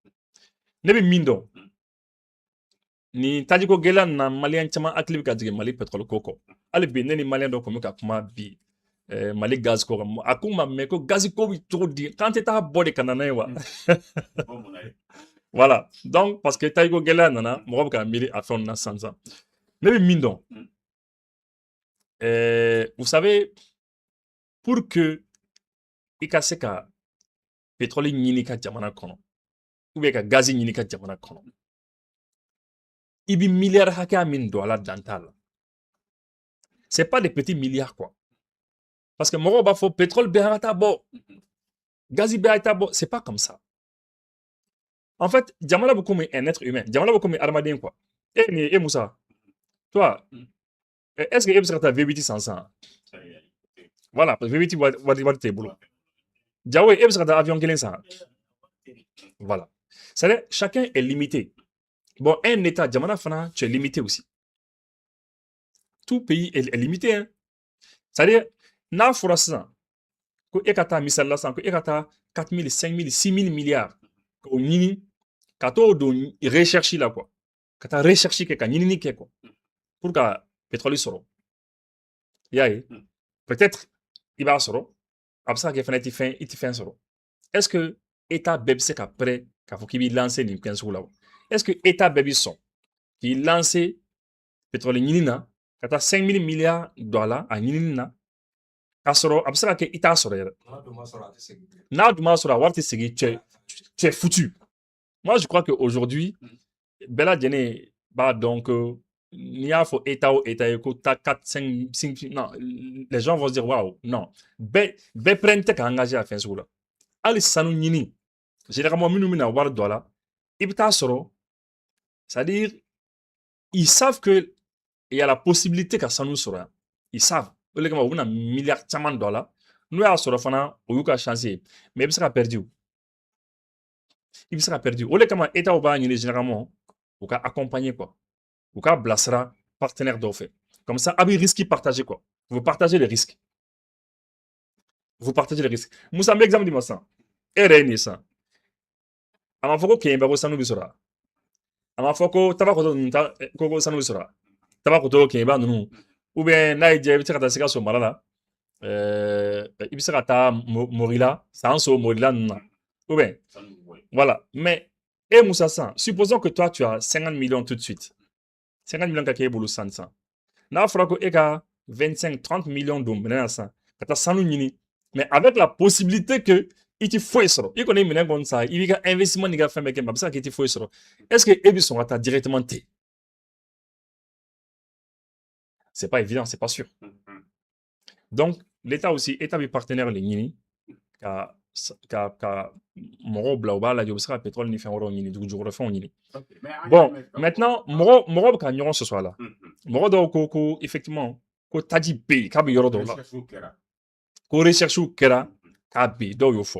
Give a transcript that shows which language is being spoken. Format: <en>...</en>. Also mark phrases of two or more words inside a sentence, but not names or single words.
<bm>Ne bɛ min dɔn, ni tajiko gɛlɛya na maliyɛn caman hakili bɛ ka jigin Mali pétrole ko kɔ. Hali bi ne ni maliyɛn dɔ tun bɛ ka kuma bi Mali gaz ko kan. A ko n ma mais ko gaz ko bɛ cogo di? K'an tɛ taa bɔ de ka na n'a ye wa?</bm> <fr>Voilà, donc parce que</fr> <bm>tajiko gɛlɛya nana mɔgɔ bɛ ka miiri a fɛnw na sisan sisan. Ne bɛ min dɔn,</bm> <fr>vous savez, pour que</fr> <bm>i ka se ka pétrole ɲini ka jamana kɔnɔ,</bm> <fr>ou bien</fr> <bm>ka gaz ɲini ka jamana kɔnɔ, i bi milliard hakɛya min don a la dan t'a la.</bm> <fr>C'est pas des petits milliards quoi.</fr> <bm>Parce que mɔgɔw b'a fɔ pétrole bɛɛ an ka taa bɔ, gaz bɛɛ a taa bɔ,</bm> <fr>c'est pas comme ça. En fait,</fr> <bm>jamana bɛ komi</bm> <fr>un être humain,</fr> <bm>jamana bɛ komi hadamaden quoi. E Musa,</bm> <fr>toi, est-ce que</fr> <bm>e bɛ se ka taa V8 san san? Voilà, parce que V8 wari t'e bolo. Jawo, e bɛ se ka taa avion kelen san?</bm> <fr>Voilà. C'est-à-dire, chacun est limité. Bon, un État,</fr> <bm>jamana fana,</bm> <fr>tu es limité aussi. Tout pays est limité. Hein? C'est-à-dire,</fr> <bm>n'a fɔra sisan ko e ka taa misali la sisan ko e ka taa 4 000, 5 000, 6 000 milliards k'o ɲini ka t'o don recherche la quoi. Ka taa recherche kɛ ka ɲinini kɛ quoi. Pour ka pétrole sɔrɔ. I y'a ye? Peut-être i b'a sɔrɔ, a bɛ se ka kɛ fana i ti fɛn sɔrɔ.</bm> <fr>Est-ce que État</fr> <bm>bɛɛ bɛ se ka prêt k'a fɔ k'i b'i lancer nin fɛn sugu la wa?</bm> <fr>Est-ce que État</fr> <bm>bɛɛ bi sɔn k'i lancer pétrole ɲini na ka taa 5 000 milliards don a la a ɲinini na k'a sɔrɔ a bɛ se ka kɛ i t'a sɔrɔ yɛrɛ. N'a dun m'a sɔrɔ a wari tɛ segin,</bm> <fr>tu es foutu. Moi je crois qu'aujourd'hui</fr> <bm>bɛɛ lajɛlen b'a dɔn que n'i y'a fɔ État o État ye ko ta 4, 5,</bm> <fr>non, les gens vont se dire waouh, non.</fr> <bm>Bɛɛ prennent tɛ ka engager a fɛn sugu la. Hali sanu ɲini, généralement minnu bɛna wari don a la, i bɛ taa sɔrɔ,</bm> <fr>c'est-à-dire ils savent que il y a la possibilité</fr> <bm>ka sanu sɔrɔ yan.</bm> <fr>Ils savent.</fr> <bm>O de kama u bɛna milliard caman don a la. N'o y'a sɔrɔ fana o y'u ka chance ye. Mais i bɛ se ka perdu. I bɛ se ka perdu. O de kama État b'a ɲini généralement u ka accompagner quoi. U ka bilasira partenaire dɔw fɛ.</bm> <fr>Comme ça,</fr> <bm>a bɛ</bm> <fr>risque partagé quoi. Vous partagez les risques. Vous partagez les risques.</fr> <bm>Musa, n bɛ exemple di ma sisan. E yɛrɛ ye nin ye sisan. A ma fɔ ko Kɛɲɛba ko sanu bɛ sɔrɔ a? A ma fɔ ko Tabakɔtɔ ninnu ko sanu bɛ sɔrɔ a? Tabakɔtɔ Kɛɲɛba ninnu ou bien n'a y'i diya i bɛ se ka taa Sikaso mara la, i bɛ se ka taa Morila, Sanso, Morila ninnu na,</bm> <fr>ou bien voilà. Mais et Moussa San, supposons que toi tu as 50 millions tout de suite.</fr> <bm>50 millions ka kɛ e bolo san san. N'a fɔra ko e ka 25, 30 millions don minɛn na san ka taa sanu ɲini,</bm> <fr>mais avec la possibilité que</fr> <bm>i ti foyi sɔrɔ. I kɔni ye minɛn kɔni san, i b'i ka investissement n'i ka fɛn bɛɛ kɛ, mais a bɛ se ka kɛ i ti foyi sɔrɔ. Est-ce que e bɛ sɔn ka taa directement ten?</bm> <fr>C'est pas évident, c'est pas sûr. Donc, l'État aussi, l'État est partenaire de</fr> <bm>ɲini ka mɔgɔw bila u b'a lajɛ u bɛ se ka pétrole ni fɛn wɛrɛw ɲini, dugujukɔrɔfɛnw ɲini. Bon, maintenant, mɔgɔw bɛ ka ɲɔgɔn sɔsɔ a la. Mɔgɔ dɔw ko effectivement, ko taji bɛ yen k'a bɛ yɔrɔ dɔw la. Ko recherche kɛra k'a bɛ yen, dɔw y'o fɔ.</bm>